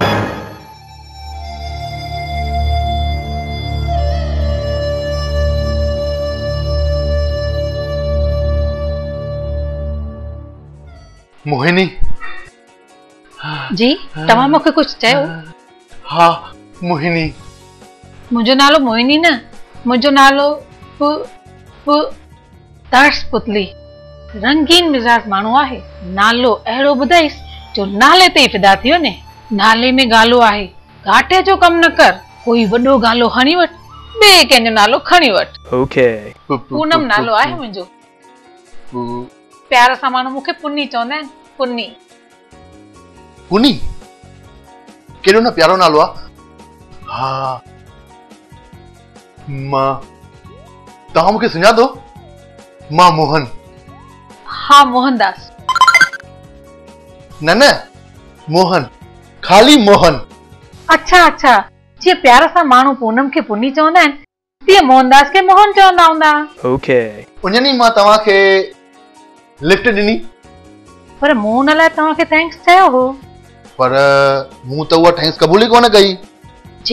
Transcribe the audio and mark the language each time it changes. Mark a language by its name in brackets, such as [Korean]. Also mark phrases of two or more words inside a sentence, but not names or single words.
[Sindhi] मोहिनी जी तव्हां मूंखे कुझु चयो? हाँ मोहिनी। मुंहिंजो नालो मोहिनी न, मुंहिंजो नालो दर्श पुतली। रंगीन मिजाज माण्हू आहे। नालो अहिड़ो ॿुधाईस जो नाले ते ई फिदा थी वञे। नाले में गालो आहे, घाटे जो कम न कर। कोई वॾो गालो हणी वठ, ॿिए कंहिंजो नालो खणी वठ। ओके। पूनम नालो आहे मुंहिंजो। प्यार सां माण्हू मूंखे पुन्नी चवंदा आहिनि। पुन्नी। पुनी केॾो न प्यारो नालो आहे। हाँ मां तव्हां मूंखे सुञातो? मां मोहन। हाँ मोहनदास। न मोहन, खाली मोहन। अच्छा अच्छा, जीअं प्यार सां माण्हू पूनम खे पुन्नी चवंदा आहिनि तीअं मोहनदास खे मोहन चवंदा हूंदा। ओके। उन्हनि मां तव्हांखे लिफ्ट ॾिनी पर मूं हुन लाइ तव्हांखे थैंक्स चयो हो। पर मूं त उहा थैंक्स क़बूल ई कोन कई। जी